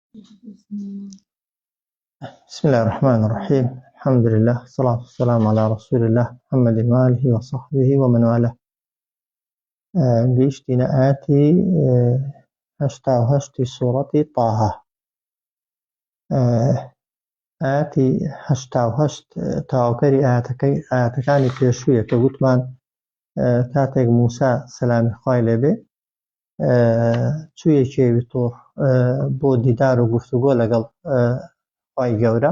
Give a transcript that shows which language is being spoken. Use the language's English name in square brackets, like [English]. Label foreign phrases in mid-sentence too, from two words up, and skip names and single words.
[Arabic] بسم الله الرحمن الرحيم. الحمد لله والصلاة والسلام على رسول الله محمد وآله وصحبه ومن والاه. [Central Kurdish] گەیشتینە ئاەتی هەشتا و هەشتی سوورەتی تاها. ئاەتی هەشتا و هەشت تاوەکەری ئاەتەکانی پێشوویە کە گوتمان کاتێک موسا سەلامی خوای لێبێ چوویە کێوی تۆڕ بۆ دیدار و گفتوگۆ لەگەڵ خوای گەورە.